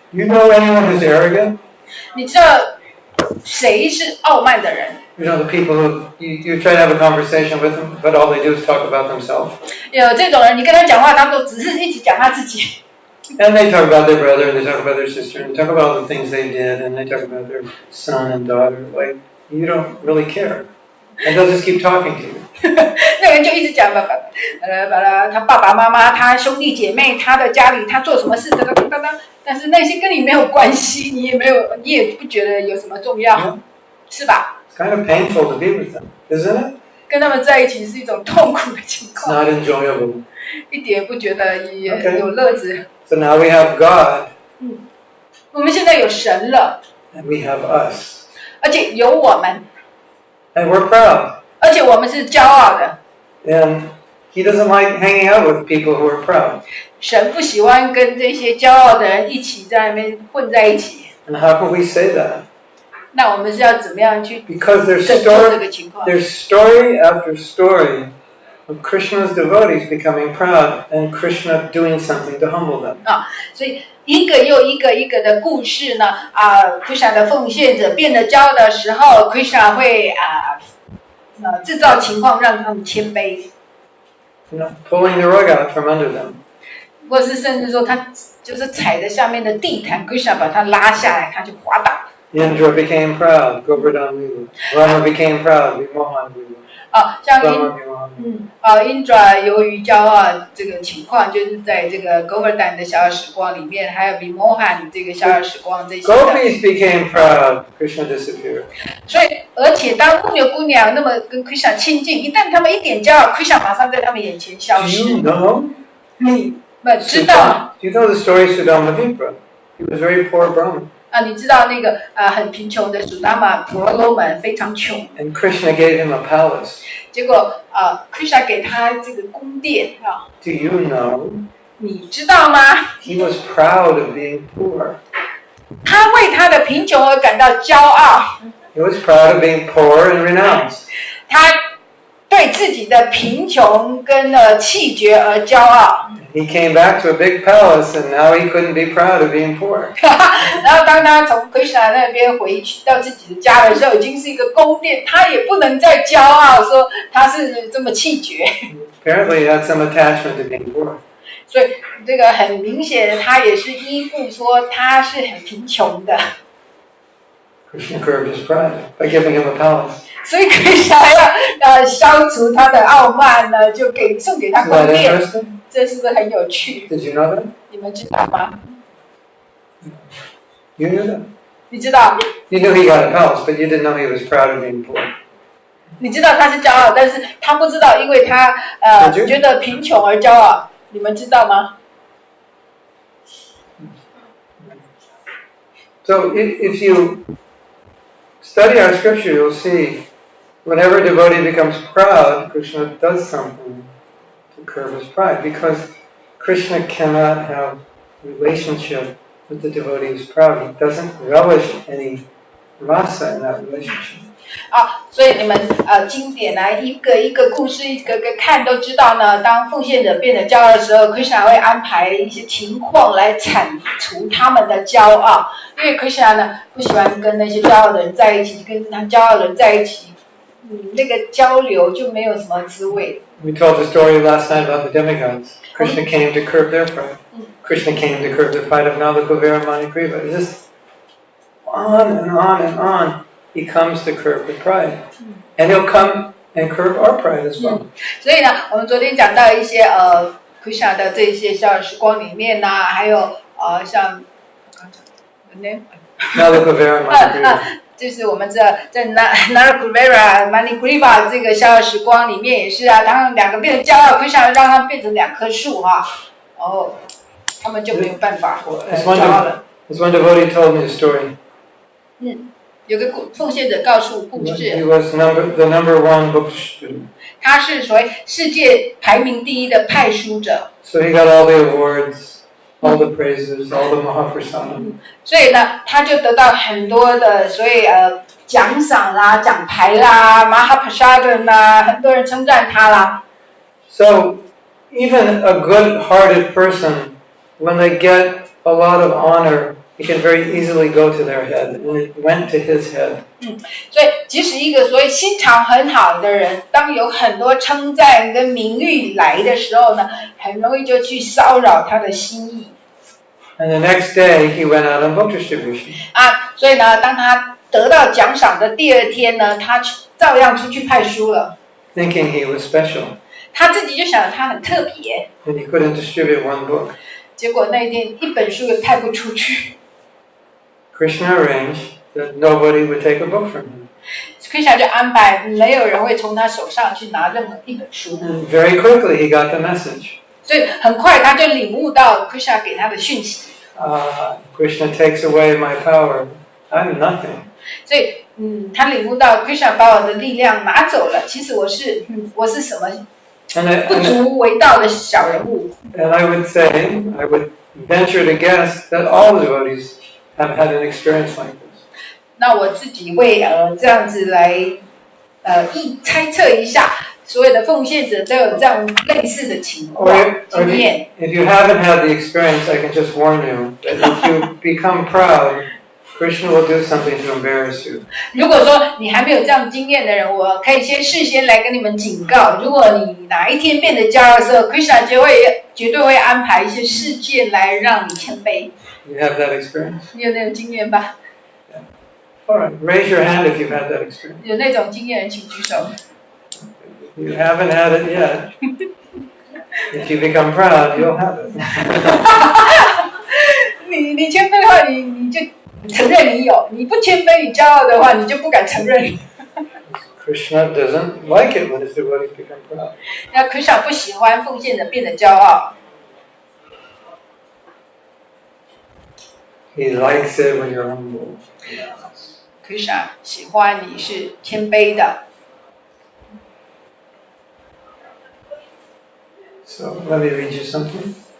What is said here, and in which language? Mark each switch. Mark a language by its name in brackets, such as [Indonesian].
[English] You know anyone who's arrogant? [Chinese] 你知道谁是傲慢的人？ [English] You know the people who you try to have a conversation with them, but all they do is talk about themselves. [Chinese] 有这种人，你跟他讲话，他都只是一直讲他自己。 [English] And they talk about their brother, and they talk about their sister, and they talk about all the things they did, and they talk about their son and daughter. Like, you don't really care. And they'll just keep talking to you. [Chinese] 那个人就一直讲他爸爸妈妈、他兄弟姐妹、他的家里他做什么事，但是那些跟你没有关系，你也不觉得有什么重要，是吧？ [English] It's kind of painful to be with them, isn't it? [Chinese] 跟他们在一起是一种痛苦的情 [English] It's [Chinese] 况， [English] not enjoyable. [Chinese] 一点不觉得有乐子。 [English] So now we have God, [Chinese] 我们现在有神了， [English] and we have us. [Chinese] 而且有我们， [English] And we're proud. [Chinese] 而且我们是骄傲的。 [English] And He doesn't like hanging out with people who are proud. [Chinese] 神不喜欢跟这些骄傲的人一起在那边混在一起。 [English] And how can we say that? [Chinese] 那我们是要怎么样去 [English] Because [Chinese] 拯救这个情况？ [English] there's story after story of Krishna's devotees becoming proud and Krishna doing something to humble them. [Chinese] 所以一个又一个的故事呢，Krishna 的奉献者变得骄傲的时候 ，Krishna 会制造情况让他们谦卑。 [English] Pulling the rug out from under them. [Chinese] 或是甚至说他就是踩着下面的地毯 ，Krishna 把他拉下来，他就滑倒。 [English] Indra became proud, Govardhan Lila. Rama became proud, Vimohan Lila. [Chinese] 像Indra 由于骄傲这个情况，就是在这个 Govardhan 的逍遥时光里面，还有 Vimohan 这个逍遥时光这些。 [English] Gopis became proud, Krishna disappeared. [Chinese] 所以，而且当牧牛姑娘那么跟 Krishna 亲近，一旦他们一点骄傲 ，Krishna 马上在他们眼前消失。 [English] Do you know? [Chinese] 你们知道 [English] Do you know the story of Sudama Vipra? He was a very poor Brahmin. [Chinese] 你知道那个很贫穷的苏达玛婆罗门非常穷。 [English] And Krishna gave him a palace. [Chinese] 结果Krishna 给他这个宫殿 [English] Do you know? [Chinese] 你知道吗？ [English] He was proud of being poor. [Chinese] 他为他的贫穷而感到骄傲。 [English] He was proud of being poor and renounced. [Chinese] 他对自己的贫穷跟气绝而骄傲。 [English] he came back to a big palace, and now he couldn't be proud of being poor. [Chinese] 然后当他从 Krishna 那边回去到自己的家的时候，已经是一个宫殿，他也不能再骄傲说他是这么气绝。 [English] Apparently, he had some attachment to being poor. [Chinese] 所以这个很明显，他也是依附说他是很贫穷的。 [English] Krishna curbed his pride by giving him a palace. [Chinese] 所以 Krishna 要消除他的傲慢呢，就送给他宫殿。这是不是很有趣 [English] Did you know that? [Chinese] 你们知道吗？ [English] You knew that? [Chinese] 你知道？ [English] You knew he got a palace, but you didn't know he was proud of being poor. [Chinese] 你知道他是骄傲，但是他不知道，因为他觉得贫穷而骄傲。你们知道吗？ [English] So if you study our scripture, you'll see whenever a devotee becomes proud, Krishna does something to curb his pride, because Krishna cannot have relationship with the devotee who's proud. He doesn't relish any rasa in that relationship. [Chinese] 所以你们经典来一个一个故事一个个看都知道呢。当奉献者变得骄傲的时候 ，Krishna 会安排一些情况来铲除他们的骄傲。因为 Krishna 呢不喜欢跟那些骄傲的人在一起，跟他骄傲的人在一起，那个交流就没有什么滋味。 [English] We told the story last night about the demigods. Krishna came to curb their pride. Krishna came to curb the pride of Nala, Kuvera, Mani, Kriva. It's just on and on and on. He comes to curb the pride. And he'll come and curb our pride as well. [Chinese] 所以呢，我们昨天讲到一些Krishna 的这些小时光里面呐，还有像 [English] Nala, Kuvera, Mani, Kriva. [Chinese] 就是我们在 Nala Kuvera Mani Kriva 这个小时光里面也是啊，当两个变得骄傲 ，Krishna 让他们变成两棵树哈，然后他们就没有办法骄傲了。 [English] As one devotee told me a story. [Chinese] 有个奉献者告诉故事 [English] He was the number one book student. [Chinese] 他是所谓世界排名第一的派书者。 [English] So he got all the awards, all the praises, all the Mahaprasadam. [Chinese] 所以呢，他就得到很多的所谓奖赏啦、奖牌啦、Mahaprasadam 啦，很多人称赞他啦。 [English] So even a good-hearted person, when they get a lot of honor, it can very easily go to their head, and it went to his head. [Chinese] 所以即使一个所谓心肠很好的人，当有很多称赞跟名誉来的时候呢，很容易就去骚扰他的心意。 [English] And the next day, he went out on book distribution. [Chinese] 所以呢，当他得到奖赏的第二天呢，他照样出去派书了。 [English] Thinking he was special. [Chinese] 他自己就想他很特别。 [English] And he couldn't distribute one book. [Chinese] 结果那一天一本书也派不出去。 [English] Krishna arranged that nobody would take a book from him. [Chinese] Krishna 就安排没有人会从他手上去拿任何一本书。 [English] And very quickly he got the message. [Chinese] 所以很快他就领悟到 Krishna 给他的讯息。 [English] Krishna takes away my power. I'm nothing. [Chinese] 所以他领悟到 Krishna 把我的力量拿走了，其实我是什么不足为道的小人物。 [English] And I would venture to guess that all devotees have had an experience like this. [Chinese] 那我自己会这样子来猜测一下，所有的奉献者都有这样类似的情况经验。 [English] If you haven't had the experience, I can just warn you that if you become proud, Krishna will do something to embarrass you. [Chinese] 如果说你还没有这样经验的人，我可以事先来跟你们警告，如果你哪一天变得骄傲的时候 ，Krishna 绝对会安排一些事件来让你谦卑。 [English] You have that experience? [Chinese] 你有那种经验吧？ [English] All right, raise your hand if you've had that experience. [Chinese] 有那种经验的人请举手。 [English] You haven't had it yet. If you become proud, you'll have it. [Chinese] 你谦卑的话，你就承认你有；你不谦卑，你骄傲的话，你就不敢承认。 [English] Krishna doesn't like it when his devotees become proud. [Chinese] 那 Krishna 不喜欢奉献者变得骄傲。 [English] He likes it when you're humble. [Chinese] Krishna 喜欢你是谦卑的。 [English] So let me read you something.